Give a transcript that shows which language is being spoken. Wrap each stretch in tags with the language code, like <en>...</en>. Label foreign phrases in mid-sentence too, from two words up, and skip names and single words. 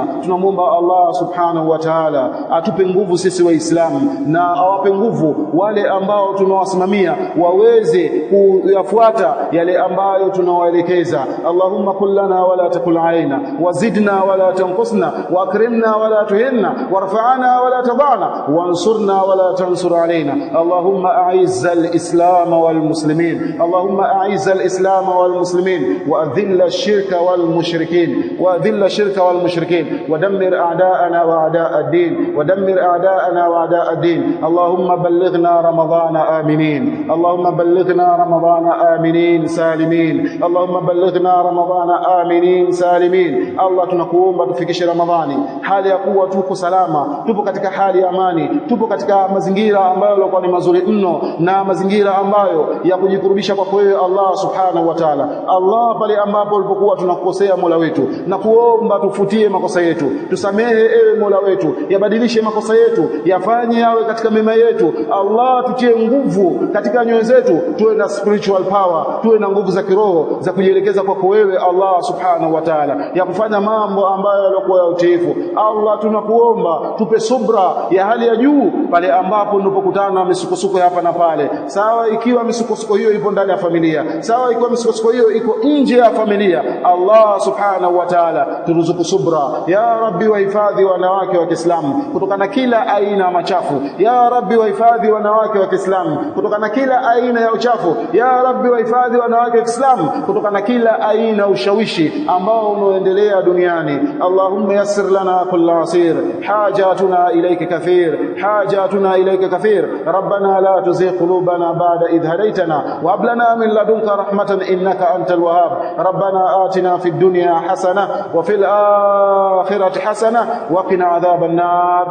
<sw>Tunamuomba</sw> <ar>الله سبحانه وتعالى</ar> <sw>atupe nguvu sisi Waislamu, na awape nguvu wale ambao tunawasimamia waweze kuyafuata yale ambayo tunawaelekeza.</sw> <ar>اللهم كن لنا ولا تكن علينا، وزدنا ولا تنقصنا، وأكرمنا ولا تهنا، وارفعنا ولا تضعنا، وانصرنا ولا تنصر علينا. اللهم أعز الإسلام والمسلمين، اللهم أعز الإسلام والمسلمين وأذل الشرك والمشركين, وأذل الشرك والمشركين، ودمر أعداءنا وأعداء الدين، ودمر أعداءنا وأعداء الدين. اللهم بلغنا رمضان آمنين، اللهم بلغنا رمضان آمنين سالمين، اللهم بلغنا رمضان آمنين سالمين.</ar> <sw>الله tunakuomba tufikishe Ramadhani hali ya kuwa tuko salama, tupo katika hali ya amani, tupo katika mazingira ambayo yalikuwa ni mazuri mno, na mazingira ambayo ya kujikurubisha kwa wewe</sw> <ar>الله سبحانه وتعالى.</ar> <sw>Allah, pale ambapo ulipokuwa tunakosea Mola wetu, na kuomba tufutie makosa yetu, tusamehe ewe Mola wetu, yabadilishe makosa yetu, yafanye yawe katika mema yetu. Allah, tutie nguvu katika nyoyo zetu, tuwe na</sw> <en>spiritual power,</en> <sw>tuwe na nguvu za kiroho za kujielekeza kwako wewe</sw> <ar>الله سبحانه وتعالى,</ar> <sw>ya kufanya mambo ambayo yalikuwa ya utiifu. Allah, tunakuomba tupe subra ya hali ya juu pale ambapo tunapokutana na misukosuko hapa na pale, sawa ikiwa misukosuko hiyo ipo ndani ya familia, sawa ikiwa misukosuko hiyo iko nje ya familia.</sw> <ar>الله سبحانه وتعالى,</ar> <sw>turuzuku subra ya Rabbi. Wahifadhi wanawake wa Kiislamu kutokana kila aina ya machafu ya Rabbi. Wahifadhi wanawake wa Kiislamu kutokana kila aina ya uchafu ya Rabbi. Wahifadhi wanawake wa Kiislamu kutokana kila aina ya ushawishi ambao unaoendelea duniani.</sw> <ar>اللهم يسر لنا كل عسير، حاجتنا إليك كثير، حاجتنا إليك كثير. ربنا لا تزغ قلوبنا بعد إذ هديتنا وهب لنا من لدنك رحمة إنك أنت الوهاب. ربنا آتنا في الدنيا حسنة وفي الآخرة حسنة وقنا عذاب النار.</ar>